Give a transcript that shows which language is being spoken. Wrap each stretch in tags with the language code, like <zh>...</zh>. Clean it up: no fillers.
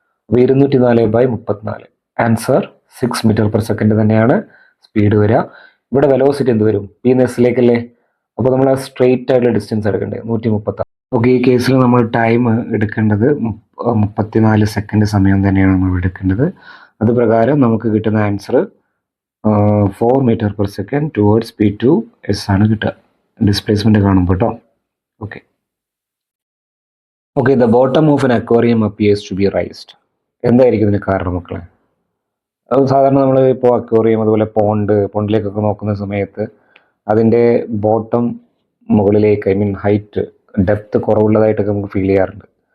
<ml>അപ്പോൾ 204/34 answer 6 metre per second തന്നെയാണ് speed വരിക. ഇവിടെ വെലോസിറ്റി എന്ത് വരും? പി എന്ന് എസ്സിലേക്കല്ലേ. അപ്പോൾ നമ്മൾ ആ സ്ട്രെയിറ്റ് ആയിട്ടുള്ള ഡിസ്റ്റൻസ് എടുക്കേണ്ടത് 136. ഓക്കെ, ഈ കേസിൽ നമ്മൾ ടൈം എടുക്കേണ്ടത് 34 സെക്കൻഡ് സമയം തന്നെയാണ് നമ്മൾ എടുക്കേണ്ടത്. അത് പ്രകാരം നമുക്ക് കിട്ടുന്ന answer</ml> <en>4 meter per second towards P2 S</en> <ml>ആണ് കിട്ടുക ഡിസ്പ്ലേസ്മെന്റ് കാണുമ്പോൾ കേട്ടോ.</ml> <en>Okay okay the bottom of an aquarium appears to be raised.</en> <ml>എന്തായിരിക്കും ഇതിന് കാരണം മക്കളെ? അത് സാധാരണ നമ്മൾ ഇപ്പോൾ അക്വേറിയം അതുപോലെ പോണ്ടിലേക്കൊക്കെ നോക്കുന്ന സമയത്ത് അതിൻ്റെ ബോട്ടം മുകളിലേക്ക് ഹൈറ്റ് ഡെപ്ത് കുറവുള്ളതായിട്ടൊക്കെ നമുക്ക് ഫീൽ ചെയ്യാറുണ്ട്.</ml>